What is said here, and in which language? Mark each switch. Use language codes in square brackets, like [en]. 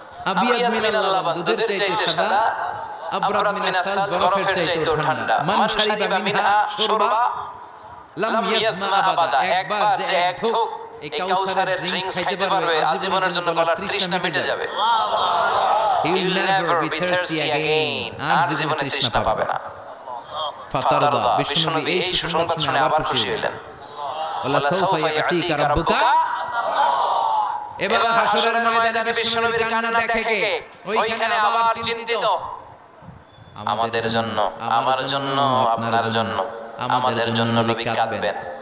[ar] আবিয়াদ মিনাল লাবান, [bn] দুধের চাইতে সাদা। [ar] আবরাদ মিনাস সালজ, [bn] বরফের চাইতেও ঠান্ডা। [ar] মান শারিবা মিনহা শুরবা লাম ইয়াজমা আবাদা, [bn] একবার যে এক ঢোক এই কাউসারের ড্রিঙ্কস খাইতে পারবে আজীবনের জন্য গলার তৃষ্ণা মিটে যাবে। [en] He will never be thirsty again, [bn] আর জীবনে তৃষ্ণা পাবে না। ফাতারদা, বিষ্ণুনবী এই সুসংবাদ শুনে আবার খুশি হলেন। [ar] ওয়ালা সাউফা ইয়াতিকা রাব্বুকা, [bn] এবার হাসরের ময়দানে বিষ্ণুনবীর কান্না দেখে কে? ওইখানে আবার চিন্তিত, আমাদের জন্য, আমার জন্য, আপনার জন্য, আমাদের জন্য নবী কাঁদবেন।